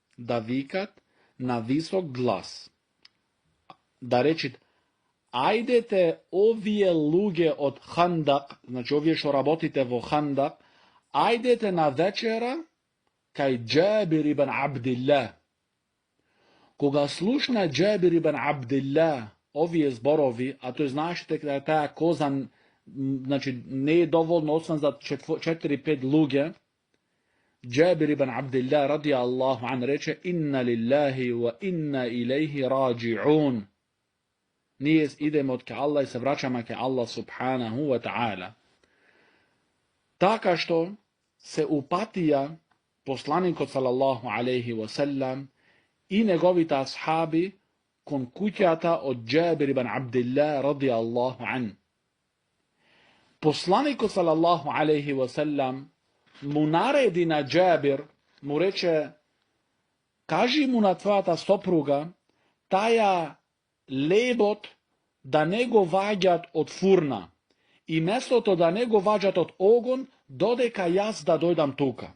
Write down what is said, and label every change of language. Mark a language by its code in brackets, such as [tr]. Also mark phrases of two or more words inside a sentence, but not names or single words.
[mk] да речит, ајдете овие луѓе од Хандак, значи овие што работите во Хандак, ајдете на вечера кај Џабир ибн Абдилlah. Кога слушна Џабир ибн Абдилlah овие зборови, а тој знаеште дека таа коза, значи не е доволно освен за 4-5 луѓе, Џабир ибн Абдилlah [ar] رضي الله عنه [mk] рече, [ar] إنا لله وإنا إليه راجعون. [mk] Ние идеме од ке Аллах и се враќаме ке [ar] الله سبحانه وتعالى. [mk] Така што се упатија посланикот [ar] صلى الله عليه وسلم [mk] и неговите асхаби кон куќата од Џабир ибн Абдилlah [ar] رضي الله عنه. [mk] Посланикот [ar] صلى الله عليه وسلم [mk] му нареди на Џабир, му рече, кажи му на твојата сопруга, таја лебот да не го ваѓат од фурна и месото да не го ваѓат од огон, додека јас да дојдам тука.